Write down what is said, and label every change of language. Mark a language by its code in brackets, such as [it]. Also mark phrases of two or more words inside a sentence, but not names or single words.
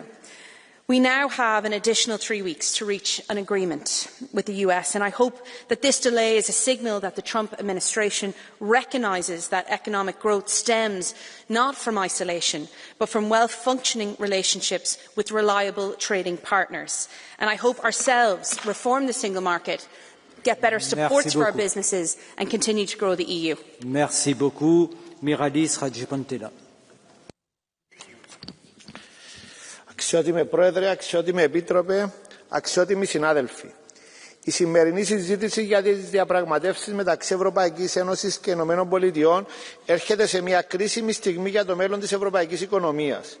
[en] We now have an additional 3 weeks to reach an agreement with the US, and I hope that this delay is a signal that the Trump administration recognises that economic growth stems not from isolation, but from well-functioning relationships with reliable trading partners. And I hope ourselves reform the single market, get better support for our businesses, and continue to grow the EU. [fr] Merci beaucoup. Miralis Rajapantela. [el] Αξιότιμε Πρόεδρε, αξιότιμε Επίτροπε, αξιότιμοι συνάδελφοι. Η σημερινή συζήτηση για τις διαπραγματεύσεις μεταξύ Ευρωπαϊκής Ένωσης και Ηνωμένων Πολιτειών έρχεται σε μια κρίσιμη στιγμή για το μέλλον της ευρωπαϊκής οικονομίας.